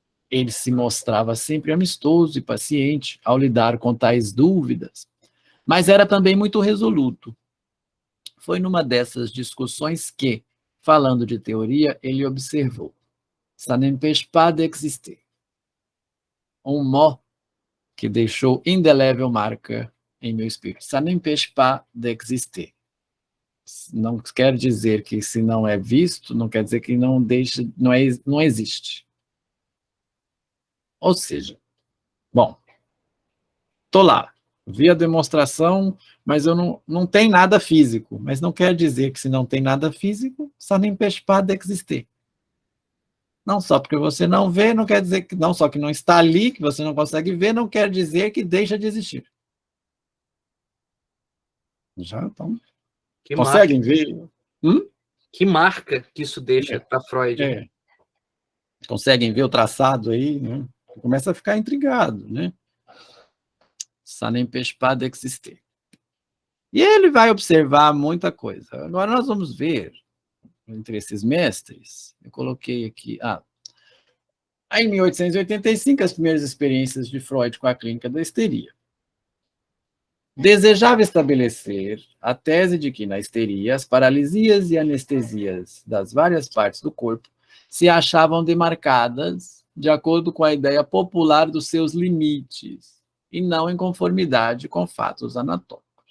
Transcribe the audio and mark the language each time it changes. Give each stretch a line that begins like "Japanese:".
Portuguese: Ele se mostrava sempre amistoso e paciente ao lidar com tais dúvidas, mas era também muito resoluto. Foi numa dessas discussões que, falando de teoria, ele observou:
French: ça n'empêche pas d'exister.
Portuguese: Um mot que deixou indelével marca em meu espírito.
French: Ça n'empêche pas d'exister.
Portuguese: Não quer dizer que se não é visto, não quer dizer que não existe. Ou seja, bom, estou lá, vi a demonstração, mas eu não tem nada físico, mas não quer dizer que se não tem nada físico,
French: ça n'empêche pas d'exister.
Portuguese: Não só porque você não vê, não quer dizer que, não só que não está ali, que você não consegue ver, não quer dizer que deixa de existir. Já então. Conseguem ver? Que marca que isso deixa para Freud? Conseguem ver o traçado aí, né? Começa a ficar intrigado, né?
French: Ça n'empêche pas d'exister.
Portuguese: E ele vai observar muita coisa. Agora nós vamos ver, entre esses mestres, eu coloquei aqui, Aí, em 1885, as primeiras experiências de Freud com a clínica da histeria. Desejava estabelecer a tese de que na histeria as paralisias e anestesias das várias partes do corpo se achavam demarcadas de acordo com a ideia popular dos seus limites e não em conformidade com fatos anatômicos.